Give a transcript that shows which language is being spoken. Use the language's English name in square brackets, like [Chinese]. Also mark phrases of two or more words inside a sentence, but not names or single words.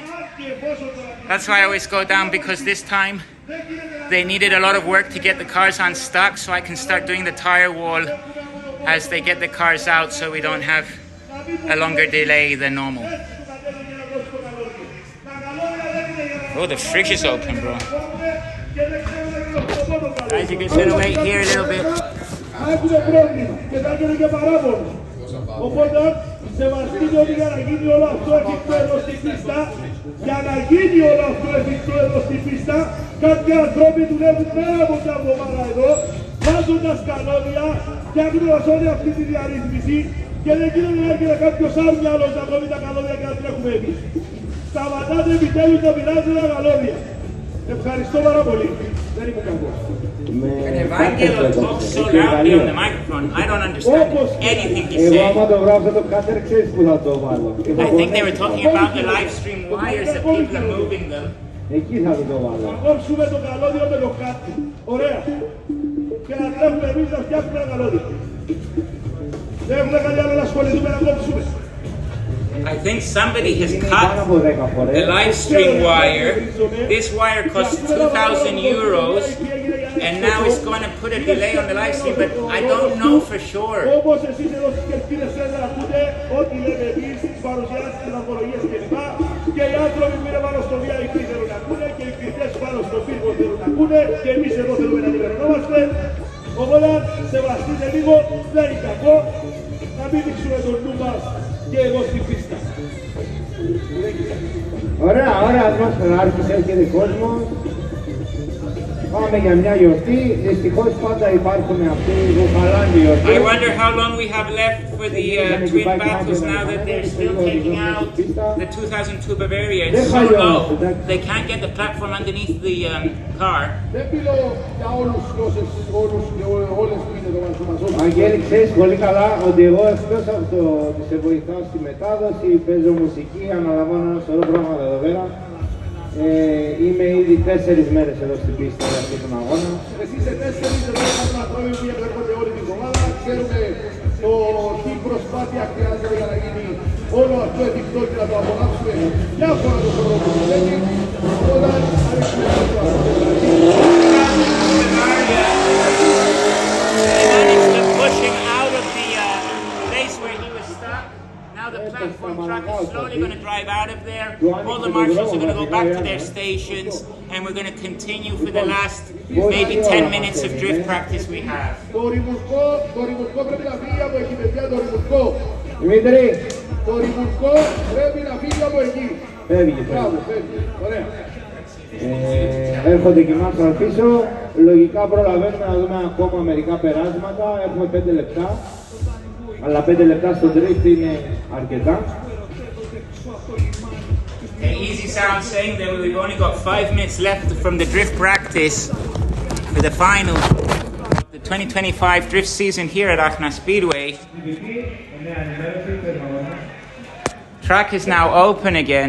[English] That's why I always go down, because this time they needed a lot of work to get the cars unstuck, so I can start doing the tire wall as they get the cars out, so we don't have a longer delay than normal. Oh, the fridge is open, bro. Guys, you're just gonna wait here a little bit. [Greek] Σεβαστείτε ότι για να γίνει όλο αυτό εφικτό εδώ στην πίστα, για να γίνει όλο αυτό εφικτό εδώ στην πίστα, κάποιοι άνθρωποι δουλεύουν πέρα από την εβδομάδα εδώ, βάζοντας κανόνια, φτιάχνοντας όλη αυτή τη διαρρύθμιση και δεν γίνεται να έρχεται κάποιος άλλος να κόβει τα καλώδια και να τρέχουμε εμείς. Σταματάτε επιτέλους να πειράζετε τα καλώδια. Ευχαριστώ πάρα πολύ. Δεν είμαι κακός. [English] And Evangelo talks so loudly on the microphone, I don't understand anything he's saying. I think they were talking about the live stream wires that people are moving them. [Greek] Θα κόψουμε το καλώδιο με το κάτι. Ωραία. Και να τρέχουμε εμείς να φτιάχνουμε τα καλώδια. Δεν έχουμε κάτι άλλο να ασχοληθούμε να κόψουμε. [English] I think somebody has cut the live stream wire. This wire costs 2,000 euros. And now it's going to put a delay on the live stream, but I don't know for sure. [Greek] Όπως εσείς εδώ στις κερκίδες θέλετε να ακούτε ό,τι λέμε εμείς, τις παρουσιάσεις, τις βαθμολογίες κλπ. Και οι άνθρωποι που είναι πάνω στο VIP θέλουν να ακούνε και οι κριτές πάνω στο πύργο θέλουν να ακούνε και εμείς εδώ θέλουμε να ενημερωνόμαστε. Οπότε σεβαστείτε λίγο, δεν είναι κακό να μην δείξουμε τον νου μας και εδώ στην πίστα. Ωραία, ωραία ατμόσφαιρα, άρχισε έρχεται κόσμος. Πάμε για μια γιορτή, δυστυχώς πάντα υπάρχουν αυτοί που χαλάνε τη γιορτή. [English] I wonder how long we have left for the twin battles now that they're still taking out the 2002 Bavaria. It's so low, they can't get the platform underneath the car. [Greek] Δεν μιλώ για όλους και όλες που είναι εδώ μαζί. Αγγέλη, ξέρεις πολύ καλά ότι εγώ εκτός από το ότι σε βοηθάω στη μετάδοση, παίζω μουσική, αναλαμβάνω ένα σωρό πράγματα εδώ πέρα. Είμαι ήδη 4 μέρες εδώ στην πίστα για αυτόν τον αγώνα. Εσείς είστε 4 εδώ άνθρωποι που έρχονται όλη την εβδομάδα, ξέρουμε τι προσπάθεια χρειάζεται για να γίνει όλο αυτό εφικτό και να το απολαύσουμε διάφορα το χρόνο που δουλεύει. Όταν ανοίξουμε το [English] The platform truck is slowly going to drive out of there. All the marshals are going to go back to their stations, and we're going to continue for the last maybe 10 minutes of drift practice we have. [Greek] Το ρημουρκό πρέπει να φύγει από εκεί, παιδιά, το ρημουρκό. Δημήτρη. Το ρημουρκό πρέπει να φύγει από εκεί. Φεύγει. Μπράβο, φεύγει. Ωραία. Έρχονται και μας πίσω. Λογικά προλαβαίνουμε να δούμε ακόμα μερικά περάσματα. Έχουμε 5 λεπτά. Αλλά 5 λεπτά στο drift είναι αρκετά. [English] Easy sound saying that we've only got 5 minutes left from the drift practice for the final of the 2025 drift season here at Aachen Speedway. Track is now open again.